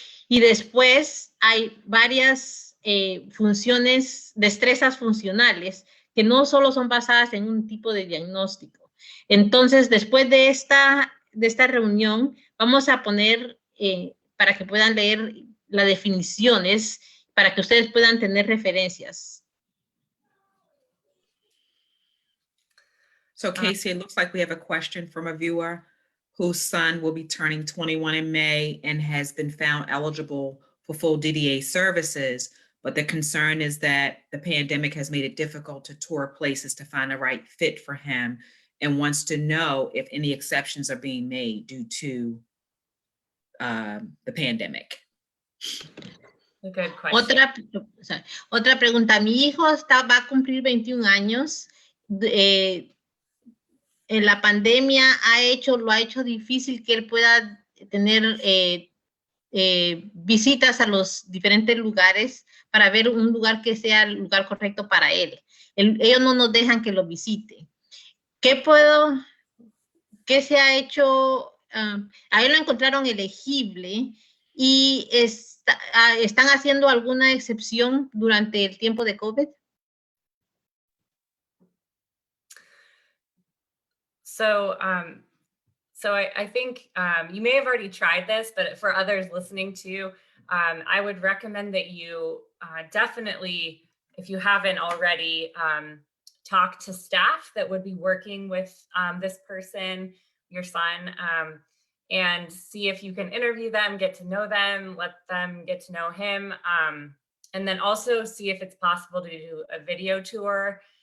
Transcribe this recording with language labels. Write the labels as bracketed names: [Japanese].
[Spanish] Y después hay varias destrezas funcionales que no solo son basadas en un tipo de diagnóstico. Entonces, después de esta reunión, vamos a poner para que puedan leer las definiciones, para que ustedes puedan tener referencias. [English] So Casey, it looks like we have a question from a viewer whose son will be turning 21 in May and has been found eligible for full DDA services. But the concern is that the pandemic has made it difficult to tour places to find the right fit for him and wants to know if any exceptions are being made due to the pandemic. A good question. [Spanish] Otra pregunta. Mi hijo va a cumplir 21 años. En la pandemia lo ha hecho difícil que él pueda tener visitas a los diferentes lugares para ver un lugar que sea el lugar correcto para él. Ellos no nos dejan que lo visite. ¿Qué se ha hecho? A él lo encontraron elegible y ¿están haciendo alguna excepción durante el tiempo de COVID? [English] So I think you may have already tried this, but for others listening to, I would recommend that you definitely, if you haven't already, talk to staff that would be working with this person, your son, and see if you can interview them, get to know them, let them get to know him, and then also see if it's possible to do a video tour.